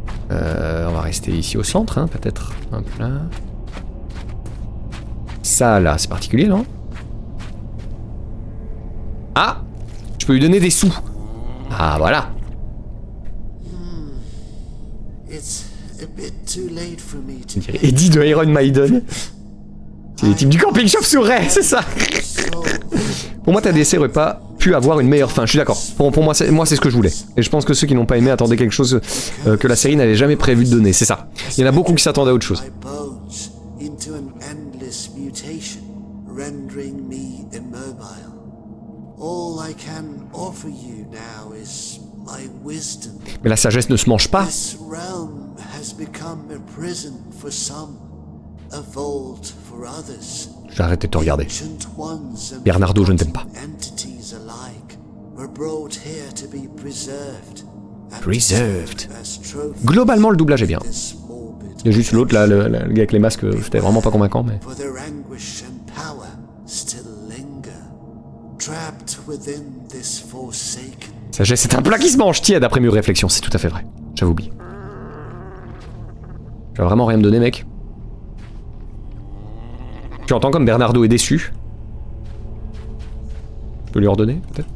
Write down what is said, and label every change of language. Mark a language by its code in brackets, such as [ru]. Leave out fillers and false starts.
[fr] On va rester ici au centre, hein, peut-être. Hop là. Ça, là, c'est particulier, non? Ah! Je peux lui donner des sous. Ah, voilà. [en] It's a bit too late for me to [fr] On dirait Eddie de Iron Maiden. C'est les types du camping Chauve-souris, c'est ça. Pour moi, ta DC aurait pas pu avoir une meilleure fin, je suis d'accord. Pour moi, c'est ce que je voulais. Et je pense que ceux qui n'ont pas aimé attendaient quelque chose que la série n'avait jamais prévu de donner, c'est ça. Il y en a beaucoup qui s'attendaient à autre chose. [en] my bones into an endless mutation, rendering me immobile. All I can offer you now is my wisdom. [fr] Mais la sagesse ne se mange pas. [en] This realm has become a prison for some, a vault for others. [fr] J'ai arrêté de te regarder. [en] Ancient ones and [fr] Bernardo, je ne t'aime pas. [en] entities alike were brought here to be preserved. and Preserved. as trophies [fr] Globalement, le doublage est bien. [en] this morbid [fr] Il y a juste l'autre, là, le gars avec les masques, c'était vraiment pas convaincant, mais... [en] for their anguish and power still linger, trapped within this forsaken. [fr] Sagesse, c'est un plat qui se mange tiède après mûre réflexion, c'est tout à fait vrai. J'avais oublié. Tu vas vraiment rien me donner, mec? Tu entends comme Bernardo est déçu. Je peux lui ordonner, peut-être?